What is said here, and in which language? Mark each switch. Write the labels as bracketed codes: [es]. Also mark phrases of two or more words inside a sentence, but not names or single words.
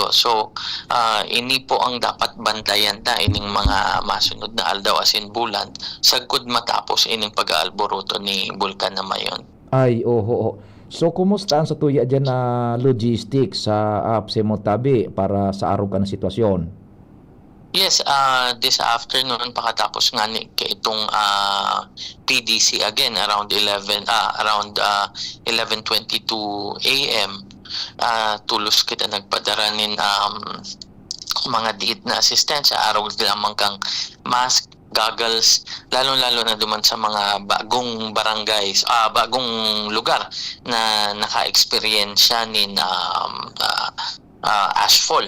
[bik] So, ini po ang dapat bantayan ta ining mga masunod na aldaw asin bulan sagkod matapos ining pag-aalboroto ni Bulkan na Mayon. Ay, oho. So, kumusta ang sa tuya dyan na logistics sa APSEMO tabi para sa araw ka na sitwasyon? [en] Yes, this afternoon [bik] pakatapos nga ni kay itong [en] PDC again around 11:22 AM. [bik] Tulos kita nagpadaranin mga diit na asistensya, araw lamang kang mask, goggles, lalo-lalo na duman sa mga bagong barangays, bagong lugar na naka-experiensya ni ashfall.